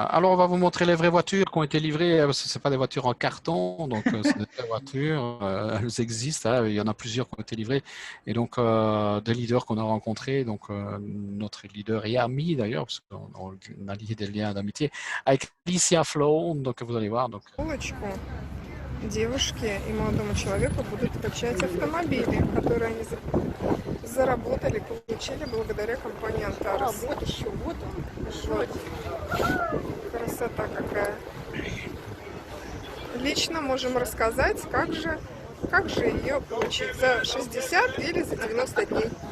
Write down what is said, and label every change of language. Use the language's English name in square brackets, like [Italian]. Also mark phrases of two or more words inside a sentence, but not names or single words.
[French] Alors, on va vous montrer les vraies voitures qui ont été livrées. Ce n'est pas des voitures en carton, donc c'est des vraies voitures. Elles existent. Hein, il y en a plusieurs qui ont été livrées. Et donc, des leaders qu'on a rencontrés. Donc, notre leader et ami d'ailleurs, parce qu'on a lié des liens d'amitié, avec Alicia Flown. Donc, vous allez voir. Donc, [Russian] девушке и молодому человеку будут качать автомобили, которые они заработали, получили благодаря компании Antares. Вот еще, вот он. Вот. Красота какая. Лично можем рассказать, как же ее получить за 60 или за 90 дней.